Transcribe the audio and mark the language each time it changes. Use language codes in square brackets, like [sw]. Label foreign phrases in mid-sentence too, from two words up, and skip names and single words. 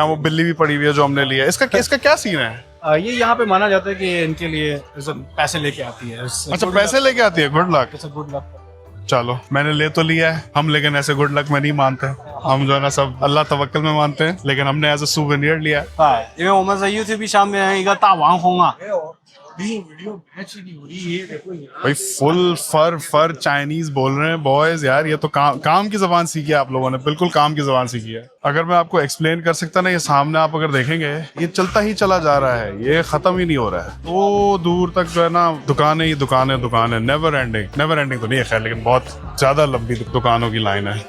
[hi] यहाँ वो बिल्ली भी पड़ी हुई है जो हमने लिया है। इसका क्या सीन है? ये यहाँ पे माना जाता है कि ये इनके लिए पैसे लेके आती है। अच्छा, पैसे लेके आती है। [en] good luck. Good luck. [hi] चलो, मैंने ले तो लिया है हम, लेकिन ऐसे [en] good luck [hi] में नहीं मानते। हम जो है ना सब अल्लाह तवक्कल में मानते हैं, लेकिन हमने [en] as a souvenir [hi] लिया है। [zh] 因为我们在 YouTube 上面一个大网红啊， [hi] भाई फुल फर चाइनीज बोल रहे हैं बॉयज। यार ये तो काम की जबान सीखी है आप लोगों ने, बिल्कुल काम की जबान सीखी है। अगर मैं आपको एक्सप्लेन कर सकता ना, ये सामने आप अगर देखेंगे ये चलता ही चला जा रहा है, ये खत्म ही नहीं हो रहा है। तो दूर तक जो है ना दुकानें ही दुकानें, [en] never ending [hi] तो नहीं है खैर, लेकिन बहुत ज्यादा लंबी दुकानों की लाइन है।